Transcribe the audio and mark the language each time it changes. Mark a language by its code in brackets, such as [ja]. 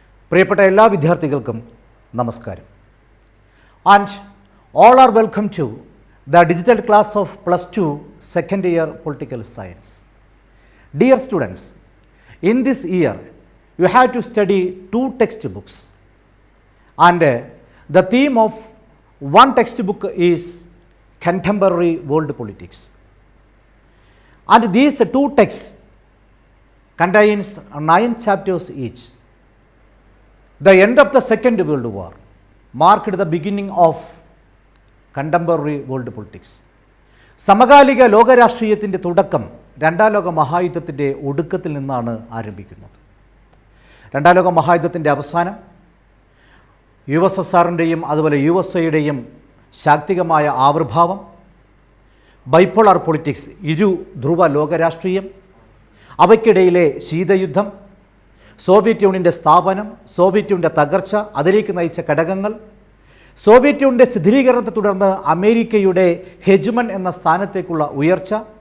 [ml] പ്രിയപ്പെട്ട എല്ലാ വിദ്യാർത്ഥികൾക്കും നമസ്കാരം. [en] And all are welcome to the digital class of +2 second year political science. Dear students, in this year you have to study 2 textbooks, and the theme of one textbook is contemporary world politics, and these 2 texts contains 9 chapters each. The end of the Second World War marked the beginning of contemporary world politics. [ml] സമകാലിക ലോകരാഷ്ട്രീയത്തിൻ്റെ തുടക്കം രണ്ടാം ലോക മഹായുദ്ധത്തിൻ്റെ ഒടുക്കത്തിൽ നിന്നാണ് ആരംഭിക്കുന്നത്. രണ്ടാം ലോക മഹായുദ്ധത്തിൻ്റെ അവസാനം USSRൻ്റെയും അതുപോലെ USA ശാക്തികമായ ആവിർഭാവം, ബൈപോളാർ പൊളിറ്റിക്സ്, ഇരു ധ്രുവ ലോകരാഷ്ട്രീയം, അവയ്ക്കിടയിലെ ശീതയുദ്ധം, സോവിയറ്റ് യൂണിയൻ്റെ സ്ഥാപനം, സോവിയറ്റ് യൂണിയൻ്റെ തകർച്ച, അതിലേക്ക് നയിച്ച ഘടകങ്ങൾ, സോവിയറ്റ് യൂണിയൻ്റെ ശിഥിലീകരണത്തെ തുടർന്ന് അമേരിക്കയുടെ ഹെജ്മൺ എന്ന സ്ഥാനത്തേക്കുള്ള ഉയർച്ച,